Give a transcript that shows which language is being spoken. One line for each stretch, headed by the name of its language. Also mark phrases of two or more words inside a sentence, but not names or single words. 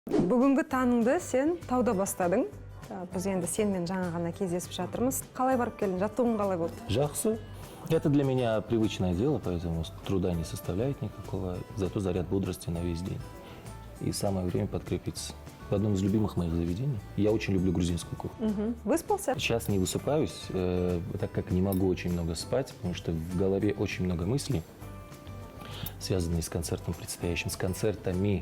Kazakh: Бүгінгі таңыңды сен тауда бастадың. Біз енді сенмен жаңа ғана кездесіп жатырмыз. Қалай барып келдің? Жаттығуың қалай болды? Жақсы.
Russian: Это для меня привычное дело, поэтому труда не составляет никакого. Зато заряд бодрости на весь день. И самое время подкрепиться. В одном из любимых моих заведений. Я очень люблю грузинскую кухню. Выспался? Сейчас не высыпаюсь, так как не могу очень много спать, потому что в голове очень много мыслей, связанные с концертом предстоящим, с концертами.